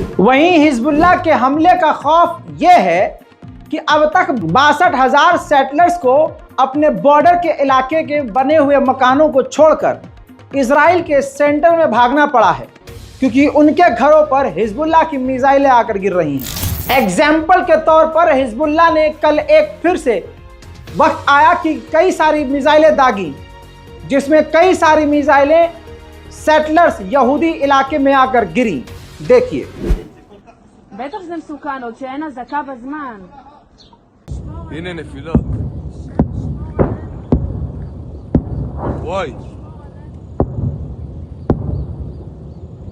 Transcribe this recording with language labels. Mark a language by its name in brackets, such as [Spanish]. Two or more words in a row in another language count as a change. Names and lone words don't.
[Hindi] वहीं हिजबुल्लाह के हमले का खौफ यह है कि अब तक 62,000 सेटलर्स को अपने बॉर्डर के इलाके के बने हुए मकानों को छोड़कर इजराइल के सेंटर में भागना पड़ा है, क्योंकि उनके घरों पर हिजबुल्लाह की मिसाइलें आकर गिर रही हैं। एग्जाम्पल के तौर पर हिजबुल्लाह ने कल एक फिर से वक्त आया कि कई सारी मिसाइलें दागी, जिसमें कई सारी मिसाइलें सेटलर्स यहूदी इलाके में आकर गिरी। देखिए [Hebrew] בטח זה מסוכן, עוד שאין אזעקה בזמן. הנה נפילות. וואי.